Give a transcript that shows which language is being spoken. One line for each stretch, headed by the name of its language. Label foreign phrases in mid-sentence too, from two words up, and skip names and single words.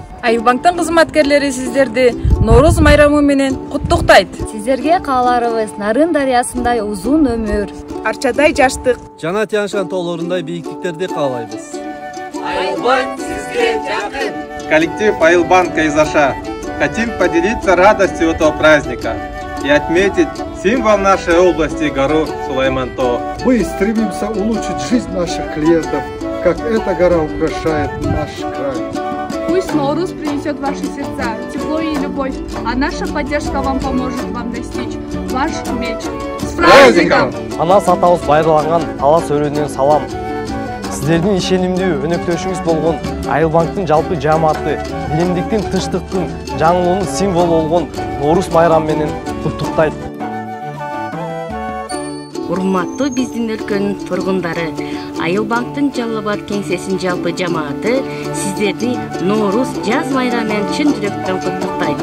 Kyrgyz: Айылбанктын кызматкерлери сиздерди Нооруз майрамы менен куттуктайт. Сиздерге кааларыбыз Нарын дарыясындай узун өмүр, Арчадай жаштык, Жана Тянь-Шань тоолорундай бийиктиктерди каалайбыз. Айылбанк сизге жакын. Коллектив Айылбанк Кайзаша.
Russian: Хотим поделиться радостью этого праздника и отметить символ нашей области гору Сулайман-Тоо. Мы стремимся улучшить жизнь наших клиентов, как эта гора украшает наш край. Пусть Ноурус принесет в ваши сердца тепло и любовь, а наша поддержка вам поможет вам достичь ваших мечт. С праздником!
Kyrgyz: Ана сатабыз байырланган талас өрөөнөн салам. Сиздердин ишенимдүү өнөктөшүңүз болгон Айылбанктын жалпы жааматы биримдиктин, тынчтыктын, жаңылуунун символу болгон Ноорус майрамы менен куттуктайт. Урматтуу биздин өлкөнүн тургундары, Айылбанктын Жалал Абад кеңсесинин жалпы жамааты сиздерди Ноорус жаз майрамы менен чын жүрөктөн куттуктайт.